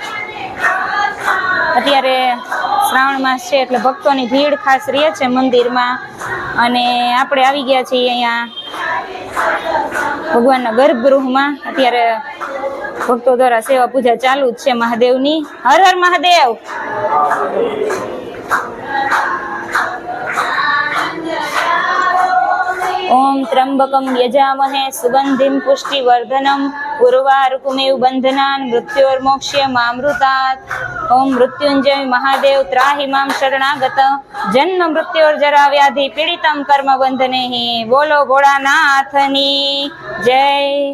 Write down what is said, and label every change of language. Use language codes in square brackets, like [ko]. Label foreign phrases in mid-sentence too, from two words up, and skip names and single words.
[gu] અત્યારે શ્રાવણ માસ છે એટલે ભક્તોની ભીડ ખાસ રહે છે મંદિરમાં અને આપણે આવી ગયા છીએ અહીંયા ભગવાનના ગર્ભગૃહમાં। અત્યારે ભક્તો દ્વારા સેવા પૂજા ચાલુ જ છે મહાદેવની। હર હર મહાદેવ। [sa] ओम त्र्यंबकम यजामहे सुगंधिम पुष्टिवर्धनम उर्वारुकमेव बंधनान मृत्योर्मोक्ष्यमामृतात्। ओम मृत्युंजय महादेव त्राहि मां शरणागत जन्म मृत्योर्जरा व्याधि पीड़ितम कर्म बंधनेहि। [gu] બોલો ભોળાનાથની જય।